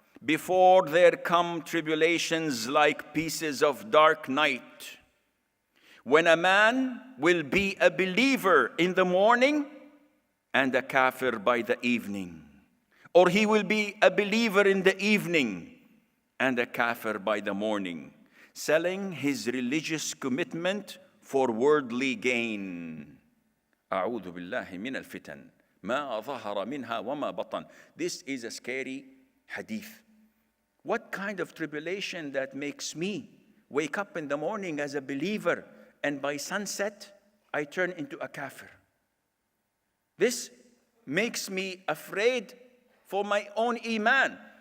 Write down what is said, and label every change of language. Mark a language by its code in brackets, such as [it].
[en] Before there come tribulations like pieces of dark night, when a man will be a believer in the morning and a kafir by the evening. Or he will be a believer in the evening and a kafir by the morning, selling his religious commitment for worldly gain. [ar] أعوذ بالله من الفتن ما ظهر منها وما بطن. [en] This is a scary hadith. What kind of tribulation that makes me wake up in the morning as a believer and by sunset I turn into a kafir? This makes me afraid for my own iman.